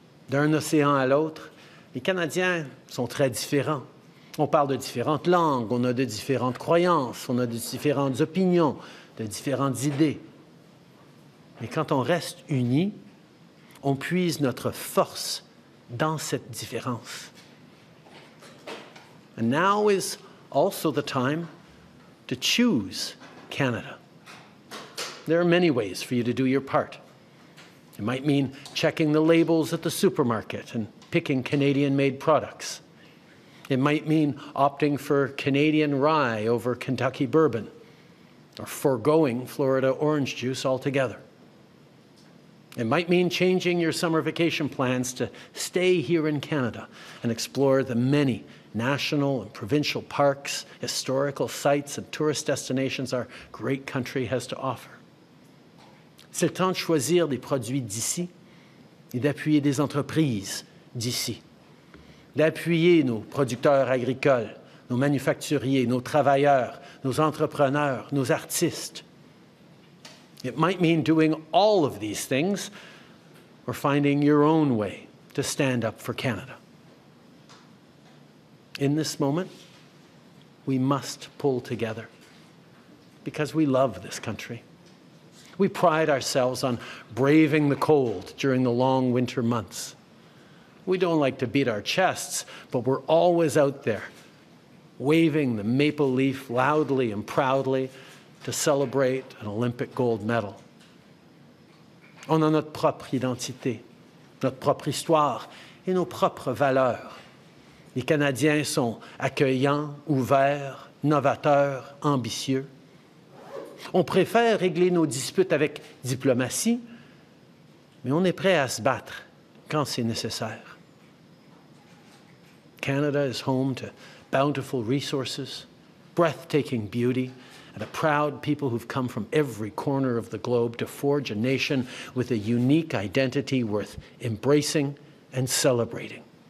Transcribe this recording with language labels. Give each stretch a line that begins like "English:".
French: D'un océan à l'autre, les Canadiens sont très différents. On parle de différentes langues, on a de différentes croyances, on a de différentes opinions, de différentes idées. Mais quand on reste unis, on puise notre force dans cette différence.
English: And now is also the time to choose Canada. There are many ways for you to do your part. It might mean checking the labels at the supermarket and picking Canadian-made products. It might mean opting for Canadian rye over Kentucky bourbon, or foregoing Florida orange juice altogether. It might mean changing your summer vacation plans to stay here in Canada and explore the many national and provincial parks, historical sites, and tourist destinations our great country has to offer.
French: C'est le temps de choisir des produits d'ici et d'appuyer des entreprises d'ici, d'appuyer nos producteurs agricoles, nos manufacturiers, nos travailleurs, nos entrepreneurs, nos artistes.
English: It might mean doing all of these things or finding your own way to stand up for Canada. In this moment, we must pull together because we love this country. We pride ourselves on braving the cold during the long winter months. We don't like to beat our chests, but we're always out there, waving the maple leaf loudly and proudly to celebrate an Olympic gold medal.
French: On a notre propre identité, notre propre histoire et nos propres valeurs. Les Canadiens sont accueillants, ouverts, novateurs, ambitieux. On préfère régler nos disputes avec diplomatie, mais on est prêt à se battre quand c'est nécessaire.
English: Canada is home to bountiful resources, breathtaking beauty, and a proud people who've come from every corner of the globe to forge a nation with a unique identity worth embracing and celebrating.